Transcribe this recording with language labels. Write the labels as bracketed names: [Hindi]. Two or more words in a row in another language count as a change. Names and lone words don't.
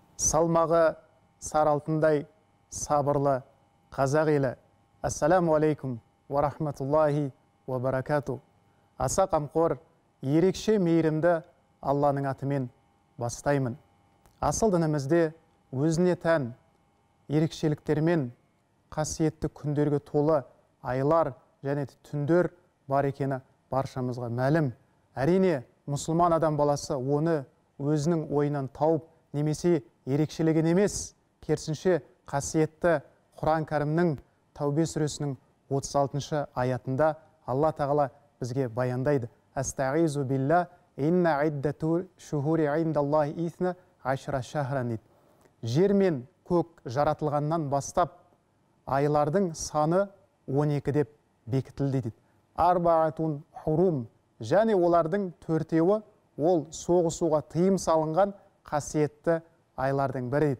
[Kazakh] салмағы сары алтындай сабырлы қазақ елі. [Arabic] السلام عليكم ورحمة الله وبركاته. [Kazakh] Аса қамқор, ерекше мейірімді Алланың атымен бастаймын. Асыл дінімізде өзіне тән ерекшеліктермен қасиетті күндерге толы айлар және түндер бар екені баршамызға мәлім. Әрине, мұсылман адам баласы оны өзінің ойынан тауып немесе ерекшелеген емес, керісінше қасиетті Құран кәрімнің Тәубе сүресінің 36 аятында Алла тағала бізге баяндайды. [Arabic] أستعيذ بالله إن عدة الشهور عند الله اثنا عشر شهرا дейді. [Kazakh] Жер мен көк жаратылғаннан бастап айлардың саны 12 деп бекітілді дейді. [Arabic] أربعة حرم, [Kazakh] және олардың төртеуі ол соғысуға тыйым салынған қасиетті айлардың бірі дейді.